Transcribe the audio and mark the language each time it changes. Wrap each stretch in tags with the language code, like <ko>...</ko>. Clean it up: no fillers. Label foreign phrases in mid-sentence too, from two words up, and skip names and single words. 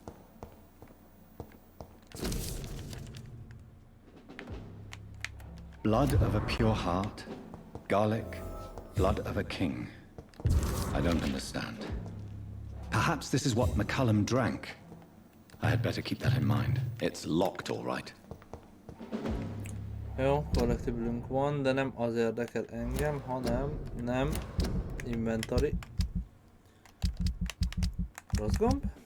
<en>Blood of a pure heart, garlic, blood of a king. I don't understand. Perhaps this is what McCullum drank. I had better keep that in mind. It's locked, all right.</en> <hu>Jó, collectiblünk van, de nem az érdekel engem, hanem nem inventory. Rossz gomb.</hu>